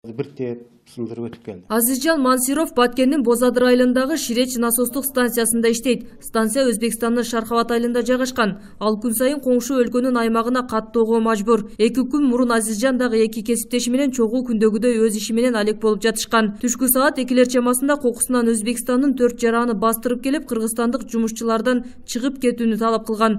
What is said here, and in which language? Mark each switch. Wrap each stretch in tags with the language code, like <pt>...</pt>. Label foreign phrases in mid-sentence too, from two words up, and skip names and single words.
<kk>Бірте сындырып өтіп келді.</kk> <ky>Азизжан Мансиров Баткеннин Бозадыр айылындагы Ширеч насостук станциясында иштейт. Станция Өзбекстандын Шархават айылында жайгашкан. Ал күн сайын коңшу өлкөнүн аймагына каттоого мажбур. 2 күн мурун Азизжан дагы 2 кесиптеши менен чогуу күндөгүдөй өз иши менен алек болуп жатышкан. Түшкү саат 2 чамасында кокусунан Өзбекстандын 4 жараны бастырып келип, кыргызстандык жумушчулардан чыгып кетүүнү талап кылган.</ky>